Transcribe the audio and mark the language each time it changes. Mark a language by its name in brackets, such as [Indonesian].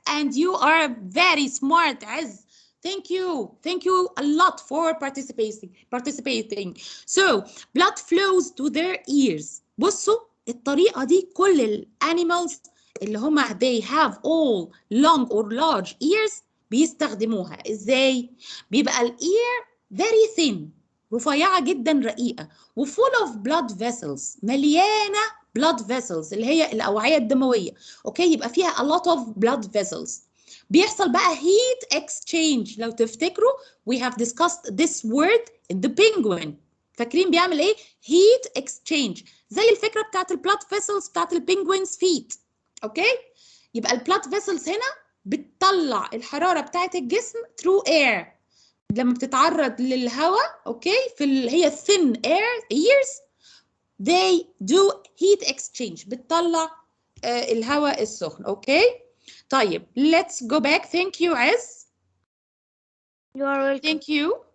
[English] And you are very smart, Az. Thank you. Thank you a lot for participating. So, blood flows to their ears. [Arabic] بصوا الطريقة دي كل الانيمالز اللي هما [English] they have all long or large ears [Arabic] بيستخدموها. ازاي؟ بيبقى الاير [English] very thin [Arabic] رفيعة جدا رقيقة و [English] full of blood vessels [Arabic] مليانة blood vessels اللي هي الأوعية الدموية. اوكي يبقى فيها [English] a lot of blood vessels. [Arabic] بيحصل بقى [English] heat exchange. [Arabic] لو تفتكروا [English] we have discussed this word in the penguin. [Arabic] فاكرين بيعمل ايه؟ [English] heat exchange [Arabic] زي الفكرة بتاعت البلاد vessels بتاعت البنجوينز feet. اوكي يبقى البلاد vessels هنا بتطلع الحرارة بتاعت الجسم [English] through air [Arabic] لما بتتعرض للهواء. [English] okay هي thin air ears they do heat exchange [Arabic] بتطلع الهواء السخن. [English] Okay طيب let's go back. Thank you Az. You are welcome. Thank you.